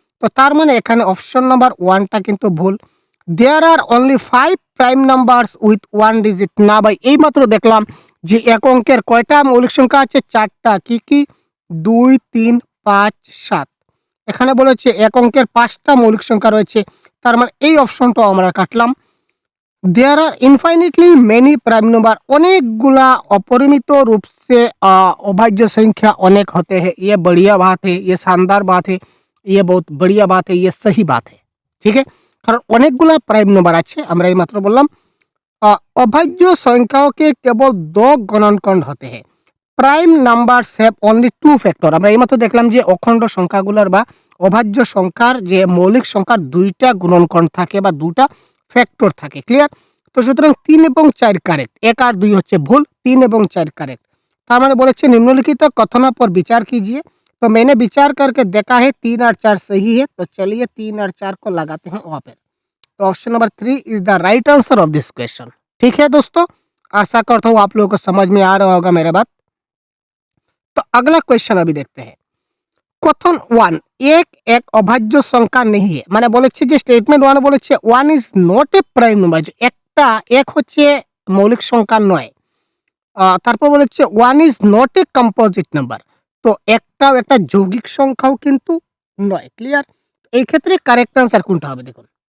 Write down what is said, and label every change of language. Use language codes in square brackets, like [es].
[bn] তো তার মানে এখানে অপশন নাম্বার 1টা কিন্তু ভুল। [en] There are only 5 prime numbers with 1 ডিজিট। [bn] না ভাই, এইমাত্র দেখলাম যে এক অঙ্কের কয়টা মৌলিক সংখ্যা আছে? 4টা। কি কি? 2, 3, 5, 7। এখানে বলেছে এক অঙ্কের 5টা মৌলিক সংখ্যা রয়েছে। তার মানে এই অপশনটাও আমরা কাটলাম। [en] There are infinitely many prime number. [bn] অনেকগুলা অপরিমিত [hi] रूप से अभाज्य संख्या अनेक होते हैं। ये बढ़िया बात है, ये शानदार बात है, ये बहुत बढ़िया बात है, ये सही बात है। [bn] ঠিক আছে, কারণ অনেকগুলা প্রাইম নাম্বার আছে। আমরা এই মাত্র বললাম [hi] अभाज्य संख्याओं के केवल 2 गणनखंड होते हैं। [en] Prime numbers have only 2 factor. [bn] আমরা এইমাত্র দেখলাম যে অখণ্ড সংখ্যাগুলোর বা অভাজ্য সংখ্যার যে মৌলিক সংখ্যার 2টা গুণনখণ্ড থাকে বা 2টা ফ্যাক্টর থাকে। ক্লিয়ার? তো সুতরাং 3 এবং 4 কারেক্ট, 1 আর 2 হচ্ছে ভুল, 3 এবং 4 কারেক্ট। তার মানে বলেছে [hi] निम्नलिखित कथनों पर विचार कीजिए। तो मैंने विचार करके देखा है 3 और 4 सही है। तो चलिए 3 और 4 को लगाते हैं वहाँ पर। तो [en] Option number 3 is the right answer of this question. [hi] ठीक है दोस्तों, आशा करता हूँ आप लोगों को समझ में आ रहा होगा मेरा बात। तो अगला क्वेश्चन अभी देखते हैं। कथन 1 एक एक अभाज्य संख्या नहीं है। [bn] মানে বলেছে যে স্টেটমেন্ট 1 বলেছে [en] 1 is not a prime number, [bn] যে একটা এক হচ্ছে মৌলিক সংখ্যা নয়। তারপর বলেছে [en] 1 is not a composite number. [bn] তো একটাও একটা যৌগিক সংখ্যাও কিন্তু নয়। ক্লিয়ার? এই ক্ষেত্রে কারেক্ট আনসার কোনটা হবে দেখুন।